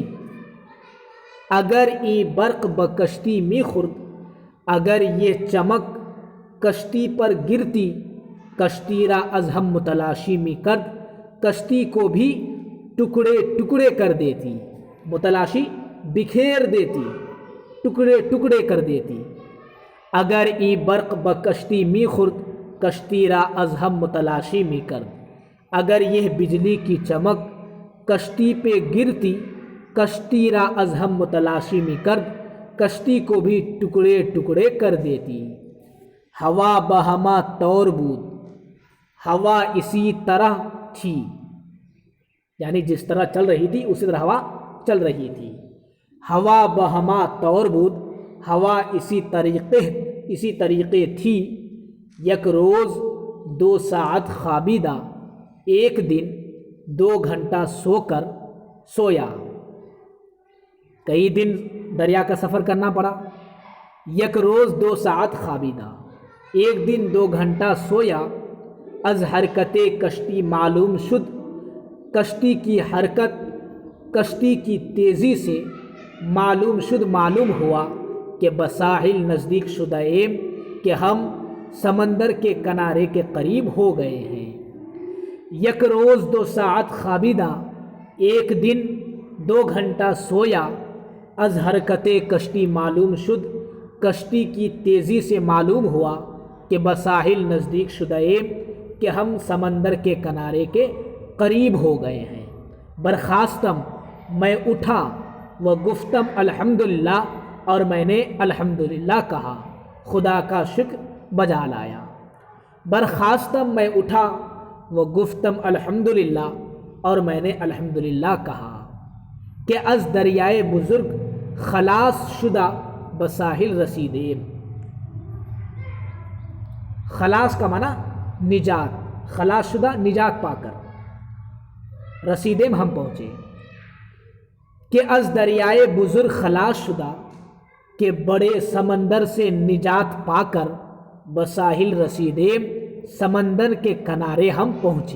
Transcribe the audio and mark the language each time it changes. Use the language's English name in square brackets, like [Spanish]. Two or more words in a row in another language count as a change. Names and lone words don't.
[Persian] اگر ای برق بکشتی میں خورد، [Urdu] اگر یہ چمک کشتی پر گرتی، [Persian] کشتی را از ہم متلاشی میں کرد، [Urdu] کشتی کو بھی ٹکڑے ٹکڑے کر دیتی، متلاشی بکھیر دیتی، ٹکڑے ٹکڑے کر دیتی۔ [Persian] اگر ای برق بکشتی می خورد، کشتی را از ہم متلاشی می کرد، [Urdu] اگر یہ بجلی کی چمک کشتی پہ گرتی، [Persian] کشتی را از ہم متلاشی می کرد، [Urdu] کشتی کو بھی ٹکڑے ٹکڑے کر دیتی۔ [Persian] ہوا بہما طور بود، [Urdu] ہوا اسی طرح تھی، یعنی جس طرح چل رہی تھی اسی طرح ہوا چل رہی تھی۔ [Persian] ہوا بہما طور بود، [Urdu] ہوا اسی طریقے تھی۔ [Persian] یک روز 2 ساعت خوابیدہ، [Urdu] ایک دن 2 گھنٹہ سو کر سویا۔ کئی دن دریا کا سفر کرنا پڑا۔ [Persian] یک روز 2 ساعت خوابیدہ، [Urdu] ایک دن 2 گھنٹہ سویا۔ [Persian] از حرکت کشتی معلوم شد، [Urdu] کشتی کی حرکت کشتی کی تیزی سے معلوم شد، معلوم ہوا کہ [Persian] بساحل نزدیک شدہ ایم، [Urdu] کہ ہم سمندر کے کنارے کے قریب ہو گئے ہیں۔ [Persian] یک روز 2 ساعت خوابیدہ، [Urdu] ایک دن 2 گھنٹہ سویا، [Persian] از حرکت کشتی معلوم شد، [Urdu] کشتی کی تیزی سے معلوم ہوا کہ [Persian] بساحل نزدیک شدہ ایم، [Urdu] کہ ہم سمندر کے کنارے کے قریب ہو گئے ہیں۔ برخاستم، میں اٹھا، [Persian] و گفتم الحمدللہ، [Urdu] اور میں نے الحمدللہ کہا، خدا کا شکر بجا لایا۔ برخاستم، میں اٹھا، [Persian] و گفتم الحمدللہ، [Urdu] اور میں نے الحمدللہ کہا، [Persian] کہ از دریائے بزرگ خلاص شدہ بساحل رسیدیم۔ [Urdu] خلاص کا معنی نجات، [Persian] خلاص شدہ [Urdu] نجات پا کر، رسیدیم ہم پہنچے، [Persian] کہ از دریائے بزرگ خلاص شدہ، [Urdu] کہ بڑے سمندر سے نجات پا کر [Persian] بساحل رسیدیم، [Urdu] سمندر کے کنارے ہم پہنچے۔